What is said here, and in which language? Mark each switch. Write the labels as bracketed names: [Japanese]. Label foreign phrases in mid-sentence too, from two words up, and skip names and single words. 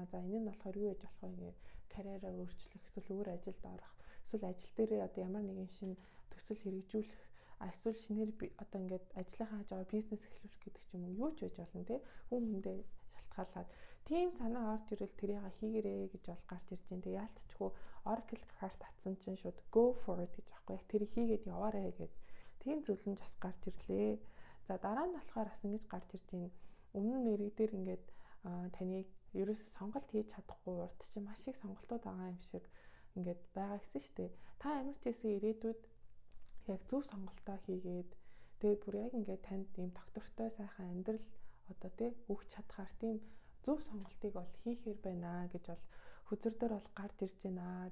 [Mongolian] За энэ нь болохоор юу гэж болох вэ? Карьераа өөрчлөх, эсвэл өөр ажилд орох, эсвэл ажил дээрээ одоо ямар нэгэн шинэ төсөл хэрэгжүүлэх, эсвэл шинээр одоо ингээд ажлынхаа хаж байгаа бизнес эхлүүлэх гэдэг ч юм уу юу ч байж болно те. Хүн хүндээ шалтгаалаад тийм санаа орж ирэл тэрийг хийгэрээ гэж бол гарч ирж байна. Тэг яалтчгүй Oracle карт татсан чинь шууд [English] go for it [Mongolian] гэж аахгүй. Яг тэрийг хийгээд яваарэ гэд тийм зөвлөмж бас гарч ирлээ. За дараа нь болохоор бас ингэж гарч ирж байна. Өмнө мэрэг дээр ингээд таныг ерөөсөө сонголт хийж чадахгүй урд чинь маш их сонголтууд байгаа юм шиг ингээд байгаа гэсэн шүү дээ. Та ямар ч гэсэн ирээдүйд яг зөв сонголтоо хийгээд тэгээд бүр яг ингээд танд ийм доктортой сайхан амьдрал одоо тий өгч чадхаар тийм зөв сонголтыг бол хийхээр байна гэж бол хүзэрдэр бол гарч ирж байна.